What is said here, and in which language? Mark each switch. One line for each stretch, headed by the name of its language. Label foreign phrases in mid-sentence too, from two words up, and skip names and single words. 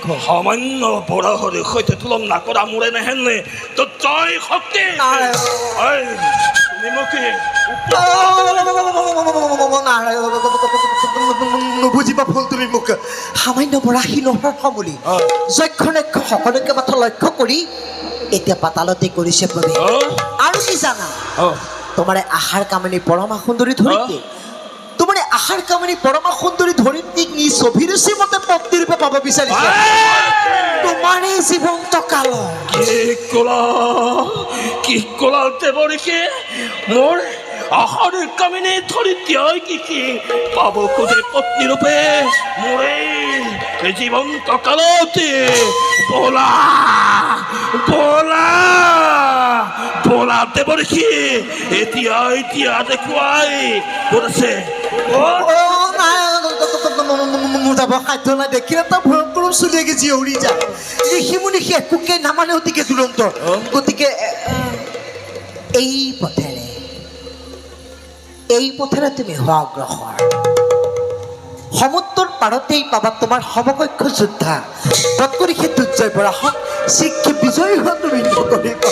Assamese: সামান্য বৰাহৰ সৈতে তুলনা কৰা মোৰে নেহেনে তো জয় শক্তি ঐ, তুমি মোকে নুবুজিবা ভুল তুমি মোক সামান্য বৰাহী নহয় সমুলি যক্ষ নক্ষ সকলোকে মাথা লক্ষ্য কৰি এতিয়া পাতালতে কৰিছে প্ৰভু আৰু কি জানা তোমার আহার কামিনী পরমা সুন্দরী ধরিত্রী তোমার আহার কামিনী পরমা সুন্দরী ধরিত্রীক নি ছবিরূচী মতে পত্নী রূপে পাব বিচাৰিছে তোমাৰ এই জীৱন্ত কাল কি কলাতে বৰিখি মোৰ আহাৰ কামিনী ধৰিত্ৰী কি পাব খোজে পত্নী ৰূপে মোৰে এই জীৱন্ত কালতে বলা বলা বলাতে বৰিখি এতিয়া দেখুৱাই ক'ত আছে মোৰ যাব সাধ্য নাই দেখিলে তো ভয়ংকৰ চুলিয়াকে জিয়ৰি যায় ঋষিমুনি সি একোকে নামানে অতিকে দুৰন্ত গতিকে এই পথেৰে তুমি হোৱা অগ্ৰসৰ সমুদ্ৰৰ পাৰতেই পাবা তোমাৰ সমকক্ষ যোদ্ধা তৎকৰি সেই দুৰ্জয় বৰাহক শিক্ষে বিজয়ী হোৱা তুমি নকৰিবা